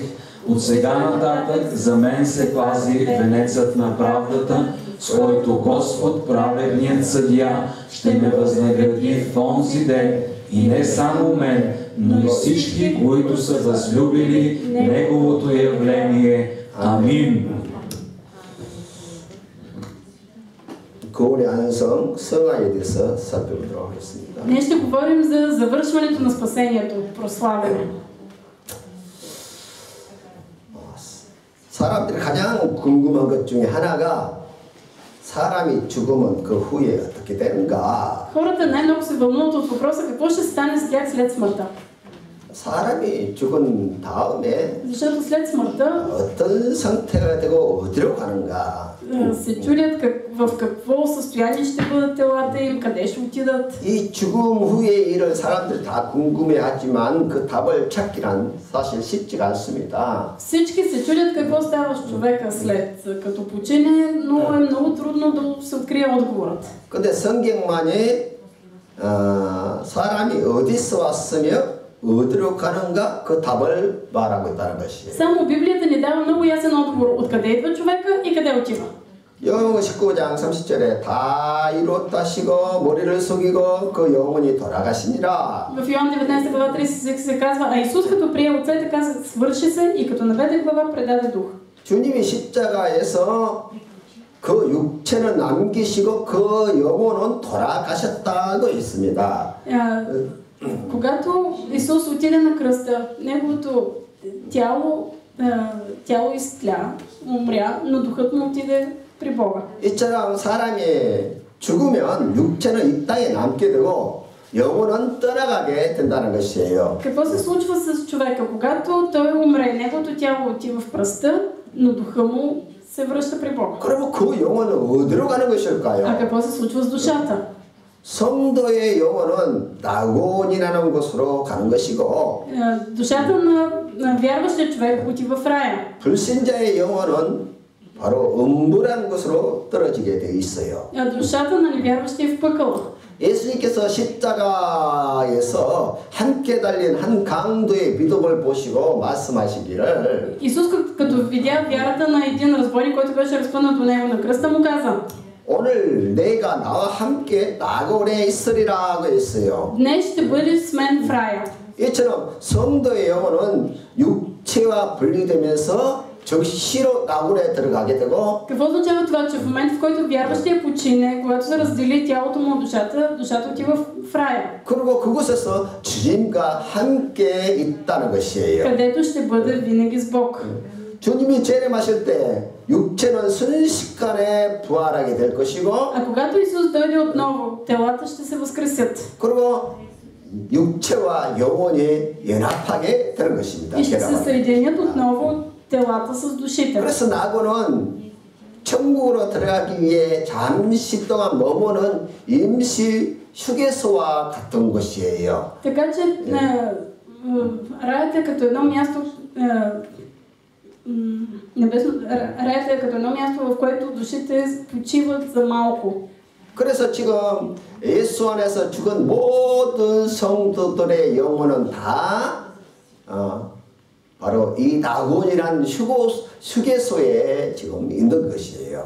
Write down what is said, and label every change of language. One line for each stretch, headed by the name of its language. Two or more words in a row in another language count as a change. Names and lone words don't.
Bulgarian: От сега нататък за мен се пази венецът на правдата, с който Господ, праведният съдия, ще ме възнагради в онзи ден. И не само мен, но и всички, които са възлюбили Неговото явление. Амин.
Korean: 거울의 안성, 성화에 대해서 살펴보도록 하겠습니다.
Bulgarian: Днес ще говорим за завършването на спасението, прославяне.
Korean: 사람들이 가장 궁금한 것 중에 하나가 사람이 죽으면 그 후에 어떻게 되는가?
Bulgarian: Хората най-много се вълнуват от въпроса какво ще стане с тях след смъртта.
Korean: 사람이 죽은 다음에
Bulgarian: Защото след смъртта
Korean: 어떤 상태가 되고 어디로 가는가?
Bulgarian: се чудят в какво състояние ще бъдат телата им, къде ще отидат.
Korean: 이 죽음 후의 일을 사람들이 다 궁금해하지만 그 답을 찾기란 사실 쉽지가 않습니다.
Bulgarian: Всички се чудят какво става с човека след като почине, но е много трудно да се открие отговорът.
Korean: 근데 성경만이 사람이 어디서 왔으며 어디로 가는가 그 답을 말하고 있다는 것이에요.
Bulgarian: Само Библията ни дава много ясен отговор откъде идва човека и къде отива.
Korean: 요한복음 19장 30절에 다 이루었다시고 머리를 숙이고 그 영혼이 돌아가시니라.
Bulgarian: В Йоан 19 глава 30 се казва, а Исус като прие Отца и така свърши се и като наведе глава предаде дух.
Korean: 주님이 십자가에서 그 육체는 남기시고 그 영혼은 돌아가셨다고 있습니다.
Bulgarian: Когато Исус отиде на кръста, неговото тяло изтля, умря, но духът му отиде при Бога.
Korean: 이처럼 사람이 죽으면 육체는 이 땅에 남게 되고 영혼은 떠나가게 된다는 것이에요.
Bulgarian: Какво се случва с човека? Когато той умре, неговото тяло отива в пръста, но духа му се връща при Бога.
Korean: 그러면 그 영혼은 어디로 가는 것일까요?
Bulgarian: А какво се случва с душата?
Korean: 성도의 영혼은 낙원이라는 곳으로 가는 것이고
Bulgarian: Душата на вярващия човек отива в рая.
Korean: 불신자의 영혼은 바로 음부라는 곳으로 떨어지게 되어 있어요.
Bulgarian: Душата на невярващия в пъкъла.
Korean: 예수님께서 십자가에서 함께 달린 한 강도의 믿음을 보시고 말씀하시기를
Bulgarian: Исус като видя вярата на един разбойник, който беше разпънат до него на кръста, му каза:
Korean: 오늘 내가 나와 함께 낙원에 있으리라고 했어요.
Bulgarian: Днес ще бъдеш с мен в рая.
Korean: 이처럼 성도의 영혼은 육체와 분리되면서 즉시로 낙원에 들어가게 되고
Bulgarian: Какво означава това, че в момента, в който вярващия почине, когато се раздели тялото му от душата, душата отива в рая.
Korean: 그리고 그곳에서 주님과 함께 있다는 것이에요.
Bulgarian: Където ще бъде винаги с Бог.
Korean: 주님이 재림하실 때 육체는 순식간에 부활하게 될 것이고
Bulgarian: А когато Исус дойде отново, телата ще се възкресят.
Korean: 그리고 육체와 영혼이 연합하게 되는 것입니다.
Bulgarian: И ще се съединят отново телата с душите.
Korean: 그래서 낙원은 천국으로 들어가기 위해 잠시 동안 머무는 임시 휴게소와 같은 곳이에요.
Bulgarian: Така че раят е като едно място, раят е като едно място, в което душите почиват за малко.
Korean: 그래서 지금 예수 안에서 죽은 모든 성도들의 영혼은 다 바로 이 낙원이라는 휴게소에 지금 있는 것이에요.